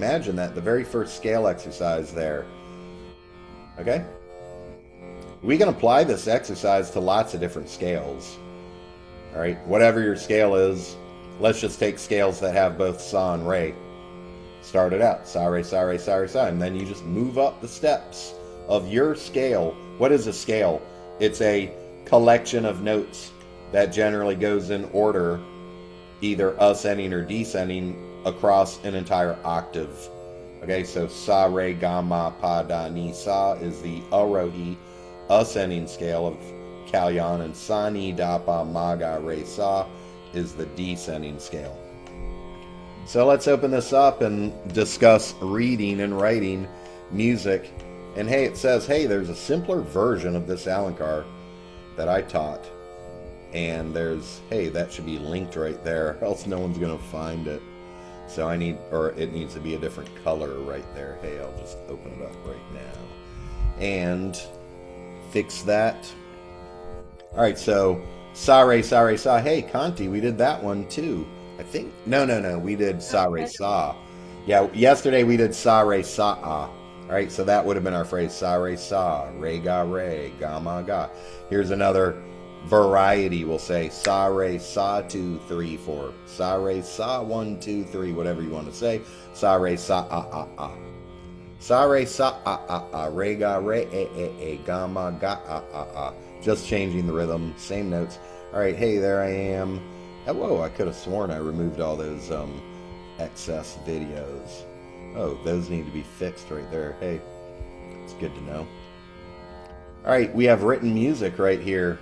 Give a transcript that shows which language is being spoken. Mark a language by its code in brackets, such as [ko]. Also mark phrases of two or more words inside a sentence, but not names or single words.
[en] Imagine that, the very first scale exercise there. Okay? We can apply this exercise to lots of different scales. All right? Whatever your scale is, let's just take scales that have both sa and re. Start it out. [hi] Sa, re, sa, re, sa, re, sa. [en] And then you just move up the steps of your scale. What is a scale? It's a collection of notes that generally goes in order, either ascending or descending across an entire octave. Okay, so [hi] sa, re, ga, ma, pa, da, ni, sa [en] is the arohi ascending scale of Kalyan, and [hi] sa, ni, da, pa, ma, ga, re, sa [en] is the descending scale. So let's open this up and discuss reading and writing music. And hey, it says, hey, there's a simpler version of this alankar that I taught. And there's, hey, that should be linked right there, else no one's going to find it. So it needs to be a different color right there. Hey, I'll just open it up right now. And fix that. All right, so [hi] sa, re, sa, re, sa. [en] Hey, Conti, we did that one too. I think. No. We did [hi] sa, re, sa. [en] Yeah, yesterday we did [hi] sa, re, sa, ah. [en] All right, so that would have been our phrase. [hi] Sa, re, sa. Re, ga, ma, ga. [en] Here's another variety. We'll say [hi] sa, re, sa, [en] 2, 3, 4. [hi] Sa, re, sa, [en] 1, 2, 3. Whatever you want to say. [hi] Sa, re, sa, ah, ah. Sa, re, sa, ah. Re, ga, ga, ma, ga, ah. [en] Just changing the rhythm, same notes. All right, hey, there I am. Oh, whoa, I could have sworn I removed all those excess videos. Oh, those need to be fixed right there. Hey, it's good to know. All right, we have written music right here.